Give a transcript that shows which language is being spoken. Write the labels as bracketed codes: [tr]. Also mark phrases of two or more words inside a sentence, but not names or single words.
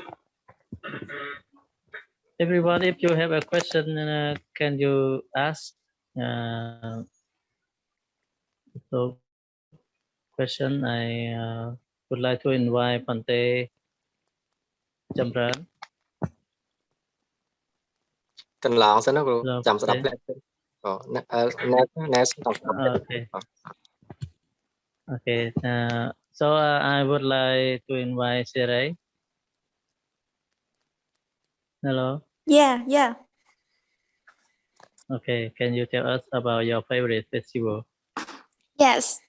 [en] Everyone, if you have a question, can you ask? So question, I would like to invite Pante Jamran. [km] កន្លងសិនណាគ្រូ [en] Hello, [km] ចាំស្ដាប់ [en] Pante. [km] ផ្លែសិនណែស្ដាប់ផ្លែ [en] Okay. Okay. So I would like to invite Sirai. Hello. Yeah. Okay. Can you tell us about your favorite festival? Yes.